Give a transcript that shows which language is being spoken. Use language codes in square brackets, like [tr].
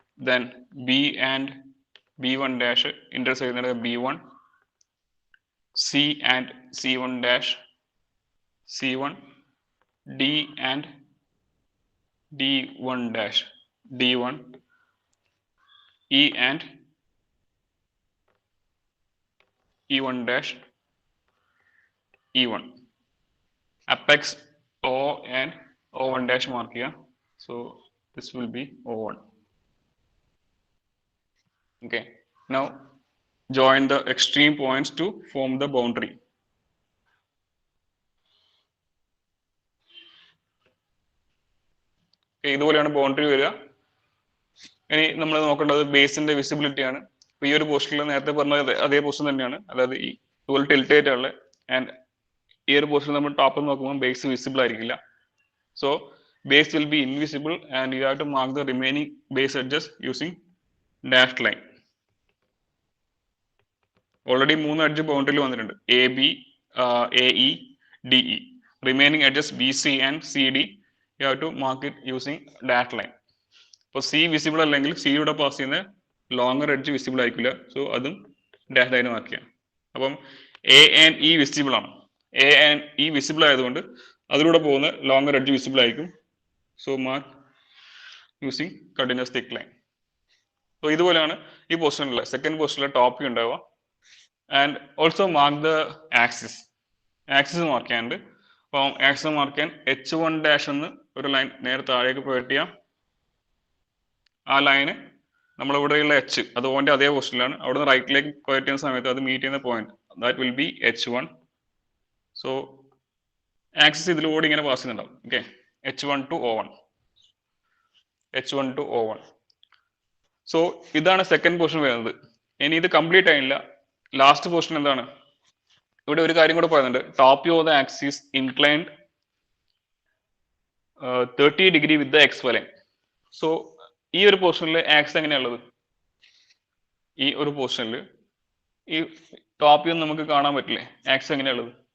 [en] then B and B1 dash [ml] intersect ചെയ്യുന്നവർക്ക് [en] B1, C and C1 dash C1, D and D1 dash D1, E and E1 dash E1. Apex O and O1 dash mark here. So this will be O1. Okay. Now join the extreme points to form the boundary. [ml] ഇതുപോലെയാണ് boundary വരിക. ഇനി നമ്മൾ നോക്കേണ്ടത് ബേസിന്റെ visibility ആണ്. ഈ ഒരു പോസ്റ്റിൽ നേരത്തെ പറഞ്ഞത് അതേ പോസ്റ്റ് തന്നെയാണ്, അതായത് ഈ ഇതുപോലെ ടിൽറ്റ് ആയിട്ടുള്ള. ആൻഡ് ഈ ഒരു പോസ്റ്റിൽ നമ്മൾ ടോപ്പിൽ നോക്കുമ്പോൾ ബേസ് വിസിബിൾ ആയിരിക്കില്ല. [en] So base will be invisible and you have to mark the remaining base edges using dashed line. Already 3 edge boundary [ml] വന്നിട്ടുണ്ട്, [en] AB, AE, DE. Remaining edges BC and CD you have to mark it using dashed line. [ml] അപ്പോൾ C visible അല്ലെങ്കിൽ C യുടെ pass ചെയ്യുന്ന longer edge visible ആയിരിക്കില്ല, so അതും dash line mark ചെയ്യാം. അപ്പം A and E visible ആണ്, A and E visible ആയതുകൊണ്ട് അതിലൂടെ പോകുന്ന ലോങ്ങർ എഡ്ജ് വിസിബിൾ ആയിരിക്കും. [en] So mark using continuous thick line. [ml] So ഇതുപോലെയാണ് ഈ പൊസിഷനിലെ സെക്കൻഡ് പൊസിഷനിലെ ടോപ്പ് വ്യൂ ഉണ്ടാവുക. [en] And also mark the axis. [ml] Axis mark ചെയ്യാനുണ്ട്. അപ്പം ആക്സിസ് മാർക്ക് ചെയ്യാൻ H1 ഡാഷ് എന്ന് ഒരു ലൈൻ നേരെ താഴേക്ക് പ്രൊവൈഡ് ചെയ്യാം. ആ ലൈന് നമ്മളിവിടെയുള്ള എച്ച് അത് ഓൻ്റെ അതേ പൊസിഷനിലാണ്. അവിടെ നിന്ന് റൈറ്റിലേക്ക് പ്രൊവൈഡ് ചെയ്യുന്ന സമയത്ത് അത് മീറ്റ് ചെയ്യുന്ന point [en] that will be [ml] H1. So axis ഇതിലൂടെ ഇങ്ങനെ പാസ് ചെയ്യുന്നുണ്ടാവും. [en] Okay, H1 to O1, H1 to O1. [ml] So ഇതാണ് സെക്കൻഡ് പൊസിഷൻ വരുന്നത്. ഇനി ഇത് കംപ്ലീറ്റ് ആയില്ല, ലാസ്റ്റ് പൊസിഷൻ എന്താണ്? ഇവിടെ ഒരു കാര്യം കൂടെ പറയുന്നുണ്ട്, [en] Top view of the axis inclined 30 degree with the X line. [ml] So ഈ ഒരു പൊസിഷനിൽ ആക്സ് എങ്ങനെയുള്ളത്? ഈ ഒരു പൊസിഷനിൽ ഈ ടോപ്പ് വ്യൂ നമുക്ക് കാണാൻ പറ്റില്ലേ? ആക്സ് എങ്ങനെയുള്ളത്?